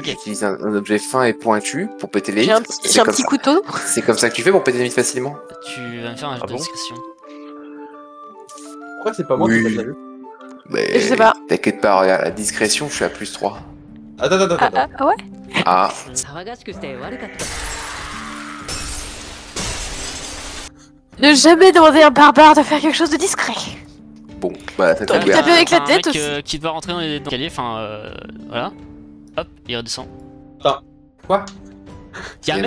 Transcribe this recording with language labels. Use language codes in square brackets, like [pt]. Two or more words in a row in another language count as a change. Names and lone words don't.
[fr] j'utilise un objet fin et pointu pour péter les J'ai un, vitres. petit- j'ai un petit couteau. C'est comme ça que tu fais pour péter les vitres facilement? Tu vas me faire un jeu Ah de bon discrétion. Pourquoi c'est pas moi Oui. qui fais la vue? Mais Je sais pas. t'inquiète pas, regarde, la discrétion, je suis à plus 3. Attends. Ah ouais. Ah, [ja] 騒がしくして悪かった。 [fr] Ne jamais demander à un barbare de faire quelque chose de discret. bon, bah ça T'aurais t'a pu ouvert. taper avec la Un tête mec, aussi. qui doit rentrer dans l'escalier, voilà. Hop, il redescend. Quoi? Il y a un